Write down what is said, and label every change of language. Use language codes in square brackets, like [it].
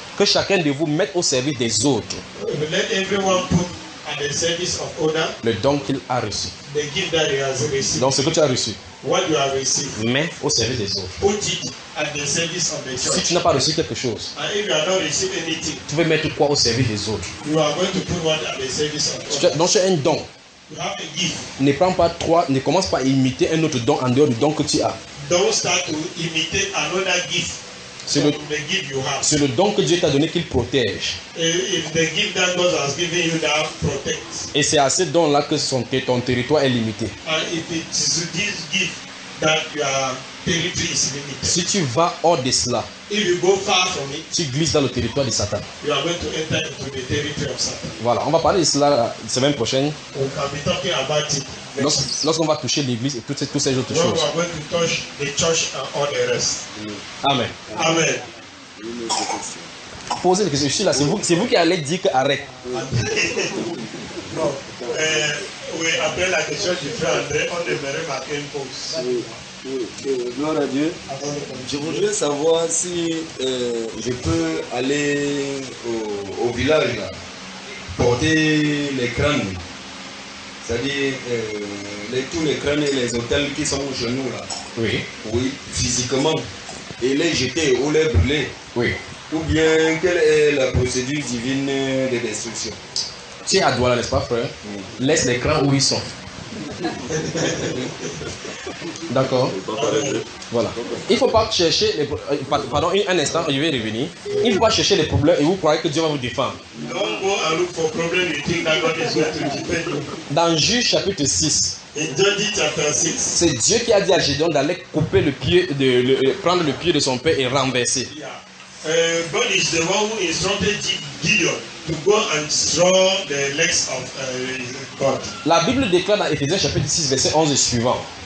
[fr] Que chacun de vous mette au service des autres. [en] Let everyone put at the service of others. [fr] Le don qu'il a reçu. [en] The gift that he has received. [fr] Donc ce que tu as reçu. [en] What you have received. [fr] Mets au service des autres. [en] Put it at the service of the church. [fr] Si tu n'as pas reçu quelque chose. [en] And if you have not received anything. [fr] Tu veux mettre quoi au service des autres. [en] You are going to put what at the service of others. [fr] Donc c'est un don. [en] You have a gift. [fr] Ne prends pas trois. Ne commence pas à imiter un autre don en dehors du don que tu as. [en] Don't start to imitate another gift. [fr] C'est le, [en] the gift you have. [fr] C'est le don que Dieu t'a donné qu'il protège. [en] If the gift that God has given you that protects. [fr] Et c'est à ce don-là que ton territoire est limité. [en] And if it is this gift that your territory is limited. [fr] Si tu vas hors de cela, [en] if you go far from it, [fr] tu glisses dans le territoire de Satan. [en] You are going to enter into the territory of Satan. [fr] Voilà, on va parler de cela la semaine prochaine. On va [en] be talking about it. [fr] Lorsqu'on va toucher l'église et toutes ces autres choses. [en] We are going to touch the church and all the rest. [fr] Amen. Amen. Posez la question. Je suis là. C'est vous qui allez dire que arrête. Oui, après la question du frère André, on devrait marquer une pause. Oui. Gloire à Dieu. Je voudrais savoir si je peux aller au village là, porter les crânes. C'est-à-dire tous les crânes et les autels qui sont aux genoux là. Oui. Oui, physiquement. Et les jeter ou les brûler. Oui. Ou bien quelle est la procédure divine de destruction? Tu es à Douala, n'est-ce pas, frère? Mm. Laisse les crânes où ils sont. D'accord. Voilà. Il ne faut pas chercher les problèmes. Pardon, un instant, je vais revenir. Il ne faut pas chercher les problèmes et vous croyez que Dieu va vous défendre. [en] Don't go and look for problem, you think that God is going to defend [fr] you. Dans Juges chapitre 6. [en] Judges chapter 6. [fr] C'est Dieu qui a dit à Gédéon d'aller couper le pied prendre le pied de son père et renverser. [en] God is the one who instructed Gideon to go and draw the legs of God. [fr] La Bible déclare dans Éphésiens chapitre 6 verset 11 et suivant.